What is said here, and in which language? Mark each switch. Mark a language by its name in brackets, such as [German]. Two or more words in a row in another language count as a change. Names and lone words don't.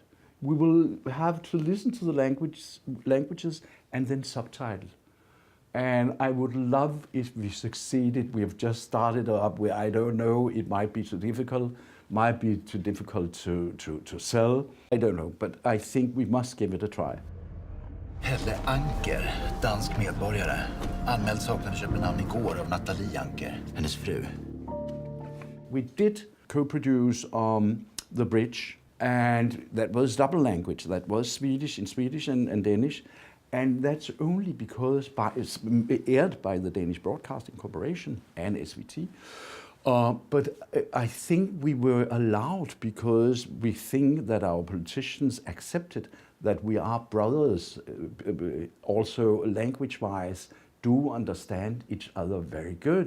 [English] We will have to listen to the languages and then subtitle. And I would love if we succeeded. We have just started up where I don't know, it might be too difficult, to sell. I don't know, but I think we must give it a try. [Swedish] Helle Anker, dansk medborgare. Anmäld saknade Köpenhamn igår av Nathalie Anker, hennes fru. [English] We did co-produce The Bridge, and that was double language. That was Swedish and Danish. And that's only because it's aired by the Danish Broadcasting Corporation and SVT. But I think we were allowed because we think that our politicians accepted that we are brothers, also language-wise, do understand each other very good.